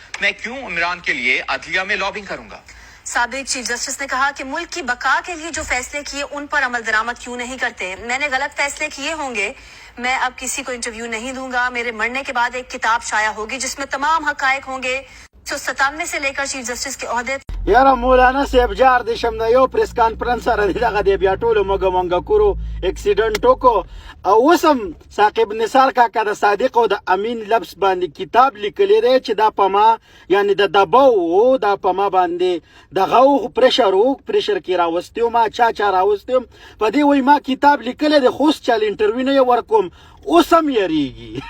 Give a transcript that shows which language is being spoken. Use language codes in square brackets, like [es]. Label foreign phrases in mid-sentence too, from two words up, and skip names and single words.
[ur] میں کیوں عمران کے لیے عدلیہ میں لابنگ کروں گا. साबिक [en] chief justice [ur] نے کہا کہ ملک کی بقا کے لیے جو فیصلے کیے ان پر عمل درآمد کیوں نہیں کرتے. میں نے غلط فیصلے کیے ہوں گے۔ میں اب کسی کو انٹرویو نہیں دوں گا. میرے مرنے کے بعد ایک کتاب شائع ہوگی جس میں تمام حقائق ہوں گے. 1997 سے لے کر [en] chief justice [ur] کے عہدے [ps] یاره مولانا صاحب جار دې شم د یو [en] press conference [ps] سره دغه دی بیا ټولو موږ مونږ کورو اکسیډنټ وکړو او اوس هم ثاقب نثار کاکا د صادق او د امین لفظ باندې کتاب لیکلی دی چې دا په ما یعنی د دباو دا په ما باندې دغه پریشر کې راوستی ما چا راوستی په دې وای ما کتاب لیکلی دی خو اوس چل انټرویو نه ورکوم اوس هم یریږي.